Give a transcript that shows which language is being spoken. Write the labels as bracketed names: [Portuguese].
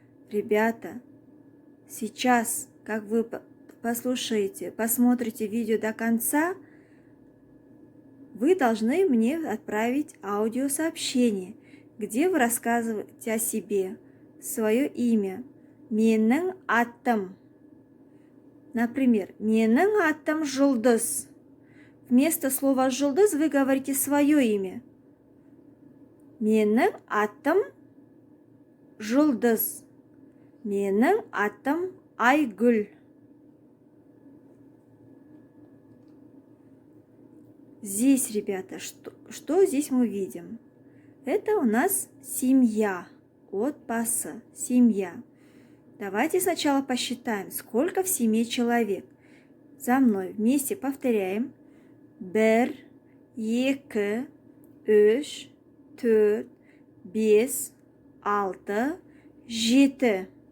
[Russian] Ребята, сейчас, как вы послушаете, посмотрите видео до конца, вы должны мне отправить аудиосообщение, где вы рассказываете о себе, свое имя. [Kazakh] Менің атым. Например, менің атым Жұлдыз. [Russian] Вместо слова Жұлдыз вы говорите свое имя. [Kazakh] Менің атым Жұлдыз. Менің атым Айгүл. [Russian] Здесь, ребята, что здесь мы видим? Это у нас семья. Отбасы, семья. Давайте сначала посчитаем, сколько в семье человек. За мной вместе повторяем. [Kazakh] Бір, екі, үш, төрт, бес, алты, жеті.